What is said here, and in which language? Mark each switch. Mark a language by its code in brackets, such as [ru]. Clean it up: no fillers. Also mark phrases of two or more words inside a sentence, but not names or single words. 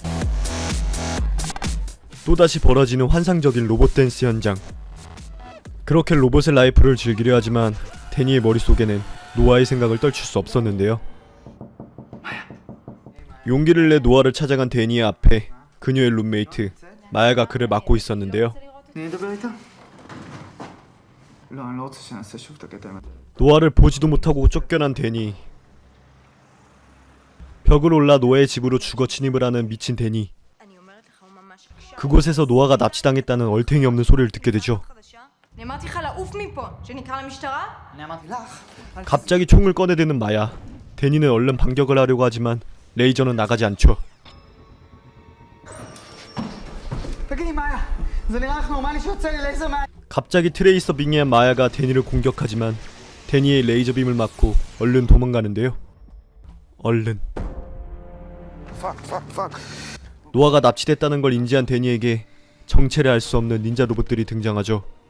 [ko] 또다시 벌어지는 환상적인 로봇 댄스 현장. 그렇게 로봇의 라이프를 즐기려 하지만 데니의 머릿속에는 노아의 생각을 떨칠 수 없었는데요. 용기를 내 노아를 찾아간 데니의 앞에 그녀의 룸메이트 마야가 그를 막고 있었는데요. [he] אני אדבר איתה? לא, אני לא רוצה שנעשה שוב את הקטע. [ko] 노아를 보지도 못하고 쫓겨난 데니. 벽을 올라 노아의 집으로 주거 침입을 하는 미친 데니. 그곳에서 노아가 납치당했다는 얼탱이 없는 소리를 듣게 되죠. [he] אני אמרתי לך לעוף מפה, שנקרא למשטרה? אני אמרתי לך. [ko] 갑자기 총을 꺼내드는 마야. 데니는 얼른 반격을 하려고 하지만 레이저는 나가지 않죠. [he] תגידי, מאיה, זה נראה לך נורמלי שיוצא לי לייזר מה... [ko] 갑자기 트레이서 빙의한 마야가 데니를 공격하지만 데니의 레이저 빔을 맞고 얼른 도망가는데요. 얼른. 노아가 납치됐다는 걸 인지한 데니에게 정체를 알 수 없는 닌자 로봇들이 등장하죠.